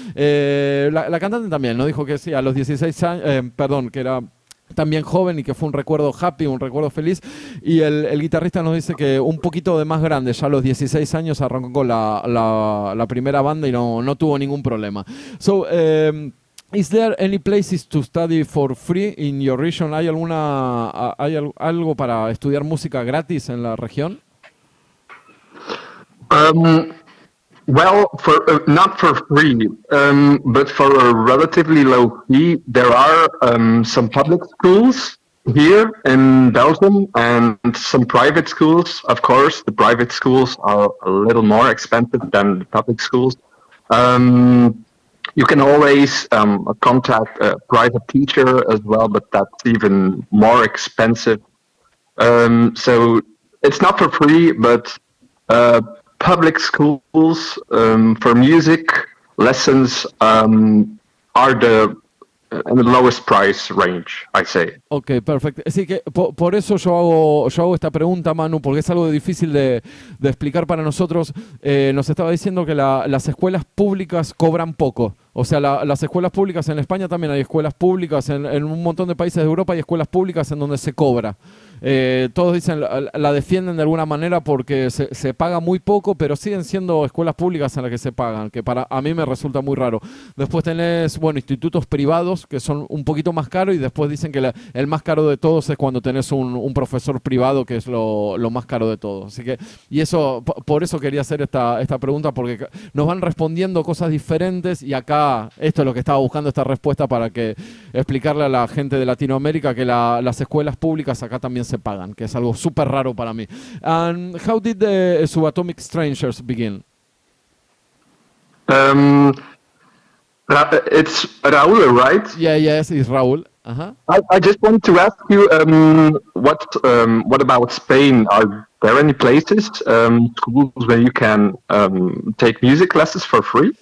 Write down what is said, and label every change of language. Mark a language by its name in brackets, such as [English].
[Spanish] La cantante también nos dijo que sí, a los 16 años, que era también joven y que fue un recuerdo happy, un recuerdo feliz. Y el guitarrista nos dice que un poquito de más grande, ya a los 16 años arrancó con la primera banda y no tuvo ningún problema. [English] So, is there any places to study for free in your region? [Spanish] ¿Hay algo para estudiar música gratis en la región? [English] Well, not for free, but for a relatively low fee. There are some public schools here in Belgium and some private schools. Of course, the private schools are a little more expensive than the public schools. You can always contact a private teacher as well, but that's even more expensive. So it's not for free, but public schools for music lessons are in the lowest price range, I say. [Spanish] Ok, perfecto. Así que por eso yo hago esta pregunta, Manu, porque es algo difícil de explicar para nosotros. Nos estaba diciendo que las escuelas públicas cobran poco. O sea, las escuelas públicas en España también hay escuelas públicas, en un montón de países de Europa hay escuelas públicas en donde se cobra. Todos dicen, la defienden de alguna manera porque se paga muy poco, pero siguen siendo escuelas públicas en las que se pagan, que a mí me resulta muy raro. Después tenés, institutos privados que son un poquito más caros y después dicen que el más caro de todos es cuando tenés un profesor privado, que es lo más caro de todo. Así que, y eso, por eso quería hacer esta pregunta, porque nos van respondiendo cosas diferentes y acá esto es lo que estaba buscando, esta respuesta, para explicarle a la gente de Latinoamérica que las escuelas públicas acá también se pagan, que es algo súper raro para mí. [English] And how did the SUBATOMIC Strangers begin? It's Raúl, right? Yes, it's Raúl. Uh-huh. I just want to ask you, what about Spain? there any places, schools where you can take music classes for free?